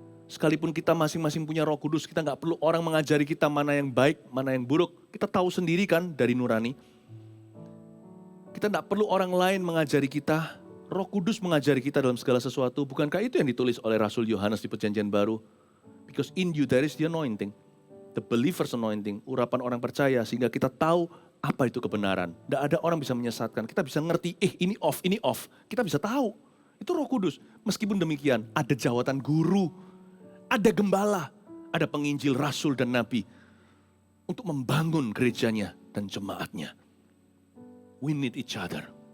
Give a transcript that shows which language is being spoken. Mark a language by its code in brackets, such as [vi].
[id] Sekalipun kita masing-masing punya Roh Kudus, kita nggak perlu orang mengajari kita mana yang baik, mana yang buruk. Kita tahu sendiri kan dari nurani. Kita nggak perlu orang lain mengajari kita. Roh Kudus mengajari kita dalam segala sesuatu. Bukankah itu yang ditulis oleh Rasul Yohanes di Perjanjian Baru? [en] Because in you there is the anointing. The believer's anointing. [id] Urapan orang percaya sehingga kita tahu apa itu kebenaran. Tidak ada orang bisa menyesatkan. Kita bisa ngerti, ini off, ini off. Kita bisa tahu. Itu Roh Kudus. Meskipun demikian, ada jawatan guru. Ada gembala. Ada penginjil, rasul, dan nabi. Untuk membangun gerejanya dan jemaatnya. [en] We need each other.